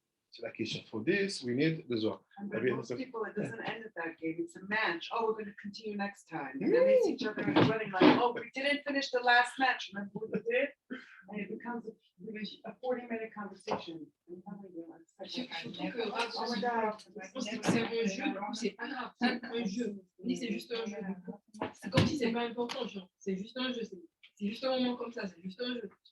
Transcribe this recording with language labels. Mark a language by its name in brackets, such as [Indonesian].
[French] C'est la question. [English] For this, we need the Zohar. And for most people, it doesn't end at that game. It's a match. Oh, we're going to continue next time. And then they see each other running like, oh, we didn't finish the last match. Remember what we did? And it becomes a 40-minute conversation. [French] Surtout que c'est un jeu, du coup, c'est pas grave, c'est un jeu. On dit c'est juste un jeu. C'est comme si c'est pas important, genre. C'est juste un jeu, c'est juste un moment comme ça, c'est juste un jeu.